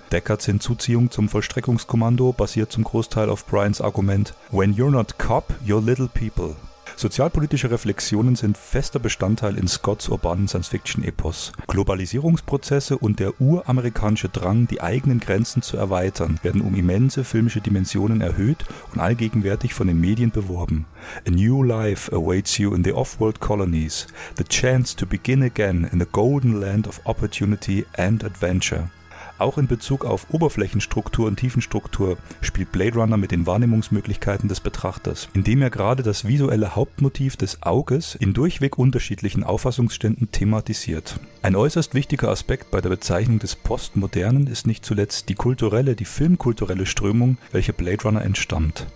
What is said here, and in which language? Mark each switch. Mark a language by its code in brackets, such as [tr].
[de] Deckards Hinzuziehung zum Vollstreckungskommando basiert zum Großteil auf Brians Argument » [en] When you're not cop, you're little people«. [de] Sozialpolitische Reflexionen sind fester Bestandteil in Scotts urbanen Science-Fiction-Epos. Globalisierungsprozesse und der uramerikanische Drang, die eigenen Grenzen zu erweitern, werden um immense filmische Dimensionen erhöht und allgegenwärtig von den Medien beworben. [en] A new life awaits you in the off-world colonies. The chance to begin again in the golden land of opportunity and adventure. [de] Auch in Bezug auf Oberflächenstruktur und Tiefenstruktur spielt Blade Runner mit den Wahrnehmungsmöglichkeiten des Betrachters, indem er gerade das visuelle Hauptmotiv des Auges in durchweg unterschiedlichen Auffassungsständen thematisiert. Ein äußerst wichtiger Aspekt bei der Bezeichnung des Postmodernen ist nicht zuletzt die filmkulturelle Strömung, welche Blade Runner entstammt.